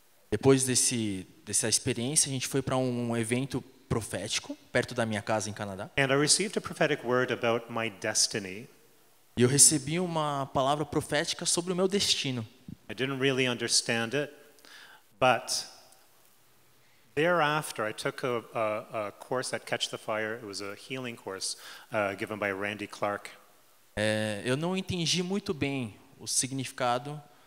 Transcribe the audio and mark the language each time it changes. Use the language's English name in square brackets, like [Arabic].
[Portuguese] Depois dessa experiência, a gente foi para um evento profético perto da minha casa em Canadá. [English] And I received a prophetic word about my destiny. [Portuguese] E eu recebi uma palavra profética sobre o meu destino. [English] I didn't really understand it, but thereafter I took a course at Catch the Fire. It was a healing course given by Randy Clark. [Portuguese] Eu não entendi muito bem o significado.